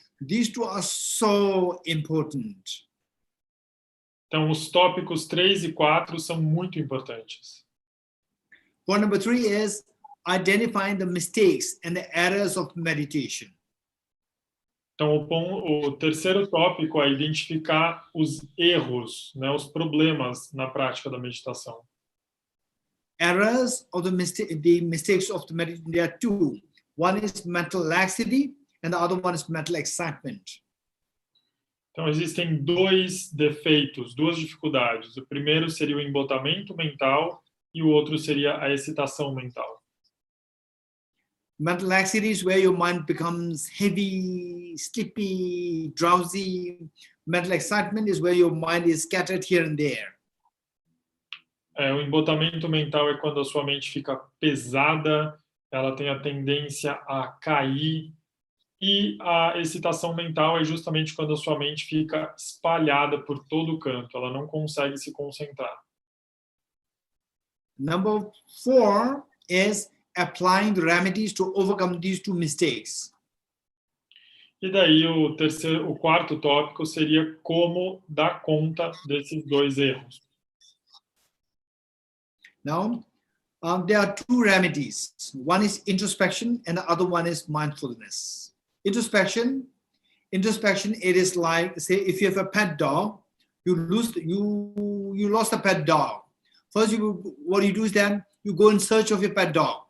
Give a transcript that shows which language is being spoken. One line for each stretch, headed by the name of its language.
English: These two are so important.
Portuguese: Então, os tópicos 3 e 4 são muito importantes.
English: Point number 3 is identifying the mistakes and the errors of meditation.
Portuguese: Então, o terceiro tópico é identificar os erros, né, os problemas na prática da meditação.
English: Errors of the mistakes of the meditation, there are two. One is mental laxity and the other one is mental excitement.
Portuguese: Então, existem 2 defeitos, 2 dificuldades. O primeiro seria o embotamento mental e o outro seria a excitação mental.
English: Mental laxity is where your mind becomes heavy, sleepy, drowsy. Mental excitement is where your mind is scattered here and there.
Portuguese: O embotamento mental é quando a sua mente fica pesada, ela tem a tendência a cair, e a excitação mental é justamente quando a sua mente fica espalhada por todo o canto, ela não consegue se concentrar.
English: Number 4 is applying the remedies to overcome these two mistakes.
Portuguese: E daí o quarto tópico seria como dar conta desses 2 erros.
English: Now, there are 2 remedies. One is introspection and the other one is mindfulness. Introspection, it is like, say, if you have a pet dog, you lost a pet dog. First, what you do is then you go in search of your pet dog.